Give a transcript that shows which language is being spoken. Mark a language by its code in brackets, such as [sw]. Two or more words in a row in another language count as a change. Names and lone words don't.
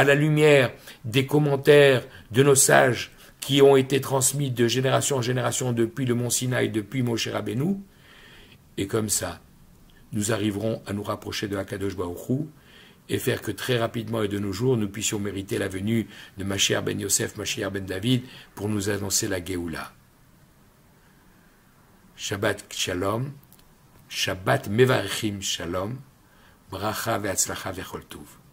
[fr] la lumière des commentaires de nos sages qui ont été transmis de génération en génération depuis le mont Sinaï, depuis Moshe Rabbeinu, et comme ça, nous arriverons à nous rapprocher de [he] הקדוש ברוך הוא [fr] et faire que très rapidement et de nos jours, nous puissions mériter la venue de Mashiach ben Yosef, Mashiach ben David, pour nous annoncer la Géoula. [he] שבת שלום, שבת מברכים שלום, ברכה והצלחה וכל טוב.